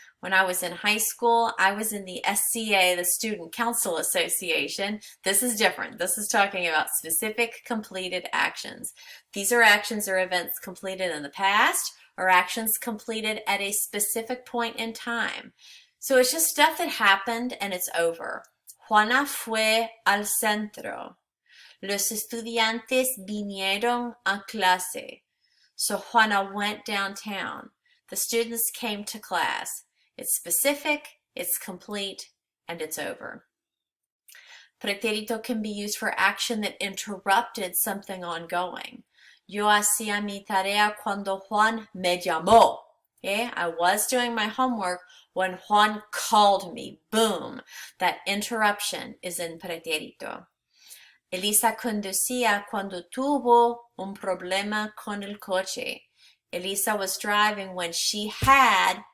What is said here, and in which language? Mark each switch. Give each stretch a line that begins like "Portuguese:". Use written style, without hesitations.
English: When I was in high school, I was in the SCA, the Student Council Association. This is different. This is talking about specific completed actions. These are actions or events completed in the past or actions completed at a specific point in time. So it's just stuff that happened and it's over.
Spanish: Juana fue al centro. Los estudiantes vinieron a clase.
English: So Juana went downtown. The students came to class. It's specific, it's complete, and it's over. Pretérito can be used for action that interrupted something ongoing.
Spanish: Yo hacía mi tarea cuando Juan me llamó.
English: Okay? I was doing my homework when Juan called me. Boom. That interruption is in pretérito.
Spanish: Elisa conducía cuando tuvo un problema con el coche.
English: Elisa was driving when she had